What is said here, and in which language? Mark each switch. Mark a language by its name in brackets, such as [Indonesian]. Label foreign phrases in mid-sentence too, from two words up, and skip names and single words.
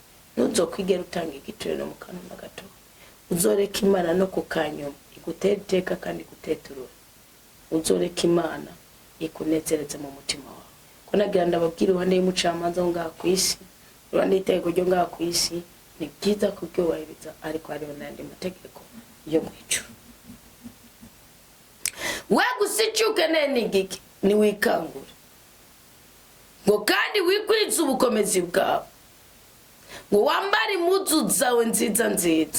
[Rundi] Ntuzokwigera utanga igiciro no mu kanwa na gato. Uzoreka Imana no kukanyuma igutera iteka kandi iguteturura. Uzoreka Imana ikunezereze mu mutima wawe. Ko nagira ndababwira uruhande y'umucamanza ngaha ku isi, uruhande y'iteko ryo ngaha ku isi, ni byiza kubyubahiriza, ariko hariho n'andi mategeko yo mu ijuru. We gusa icyo ukeneye ni igiki? Ni wikangura ngo kandi wikwiza ubukomezi bwawe, ngo wambare impuzu zawe nziza nziza.